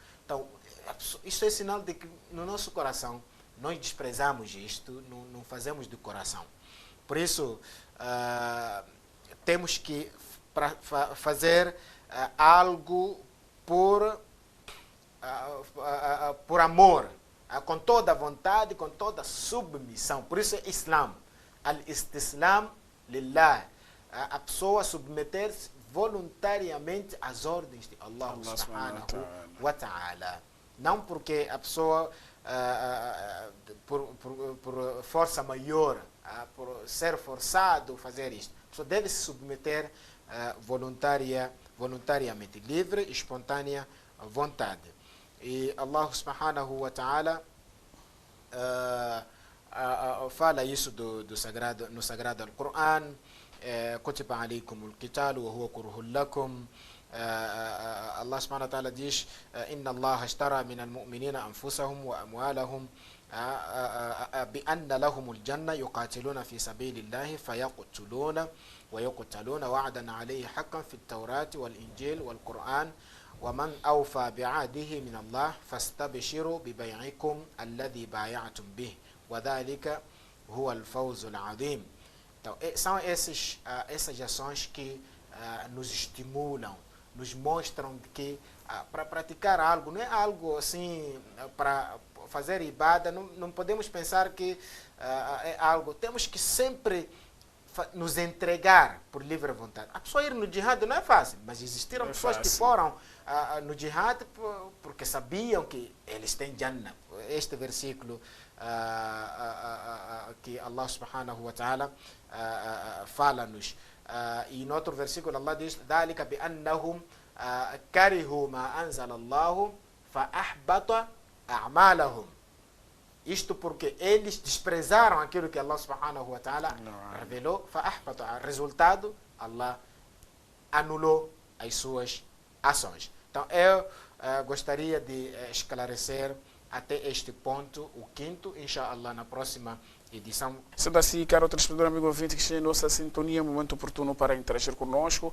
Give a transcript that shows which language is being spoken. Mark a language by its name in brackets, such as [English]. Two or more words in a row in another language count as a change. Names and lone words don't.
[Portuguese] Então, isso é sinal de que no nosso coração nós desprezamos isto, não fazemos de coração. Por isso, temos que fazer algo por amor, com toda a vontade, com toda a submissão. Por isso é Islam. [Arabic] الاستسلام لله. [Portuguese] A pessoa submeter-se voluntariamente às ordens de Allah [Arabic] سبحانه وتعالى. [Portuguese] Não porque a pessoa, por força maior, por ser forçado a fazer isto. A pessoa deve se submeter voluntariamente, livre e espontânea vontade. E Allah [Arabic] سبحانه وتعالى [Portuguese] fala isso no Sagrado Al-Quran. [Arabic] كتب عليكم القتال وهو كره لكم. الله سبحانه وتعالى diz إن الله اشترى من المؤمنين أنفسهم وأموالهم بأن لهم الجنة يقاتلون في سبيل الله فيقتلون ويقتلون وعدا عليه حقا في التوراة والإنجيل والقرآن ومن أوفى بعهده من الله فاستبشروا ببيعكم الذي بايعتم به وذلك هو الفوز العظيم. [Portuguese] Então, são essas ações que nos estimulam, nos mostram que para praticar algo, não é algo assim, para fazer ibada, não podemos pensar que é algo, temos que sempre nos entregar por livre vontade. A pessoa ir no jihad não é fácil, mas existiram pessoas que foram no jihad porque sabiam que eles têm Jannah. Este versículo que Allah [Arabic] سبحانه وتعالى [Portuguese] fala-nos. [Arabic] E no outro versículo Allah diz ذَلِكَ بِأَنَّهُمْ كَرِهُوا مَا أَنزَلَ اللَّهُ فَأَحْبَطَ أَعْمَالَهُمْ. [Portuguese] Isto porque eles desprezaram aquilo que Allah [Arabic] سبحانه وتعالى [Portuguese] revelou. فَأَحْبَطَ. Resultado, Allah anulou as suas ações. Então eu gostaria de esclarecer até este ponto, o quinto, inshallah, na próxima edição. Sendo assim, caro telespectador, amigo ouvinte, que esteja em nossa sintonia, momento oportuno para interagir conosco.